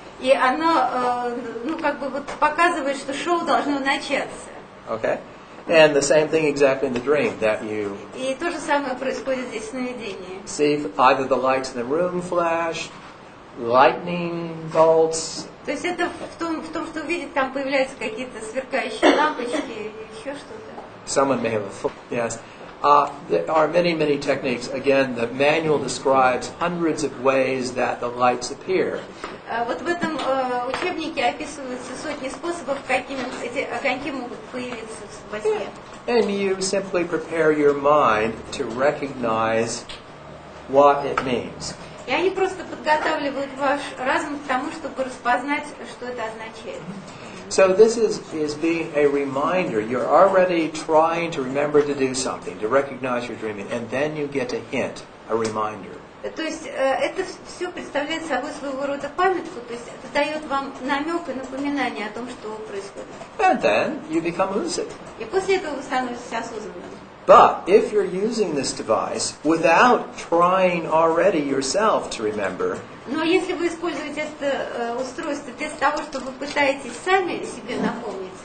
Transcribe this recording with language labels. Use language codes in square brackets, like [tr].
[ru] И оно, как бы вот показывает, что шоу должно начаться. [en] Okay. And the same thing exactly in the dream, that you [ru] И то же самое происходит здесь в сновидении. [en] see either the lights in the room flash, lightning bolts. [ru] То есть это в том, что увидит, там появляются какие-то сверкающие лампочки или еще что-то. [en] Someone may have a yes. There are many, many techniques. Again, the manual describes hundreds of ways that the lights appear. [ru] Вот в этом учебнике описываются сотни способов, какими эти огоньки могут появиться во сне. [en] And you simply prepare your mind to recognize what it means. [ru] И они просто подготавливают ваш разум к тому, чтобы распознать, что это означает. [en] So this is being a reminder. You're already trying to remember to do something, to recognize you're dreaming, and then you get a hint, a reminder. [ru] То есть это все представляет собой своего рода памятку, то есть это дает вам намек и напоминание о том, что происходит. [en] And then you become lucid. [ru] И после этого вы становитесь осознанным. [en] But if you're using this device without trying already yourself to remember, [ru] Но если вы используете это устройство без того, что вы пытаетесь сами себе напомнить,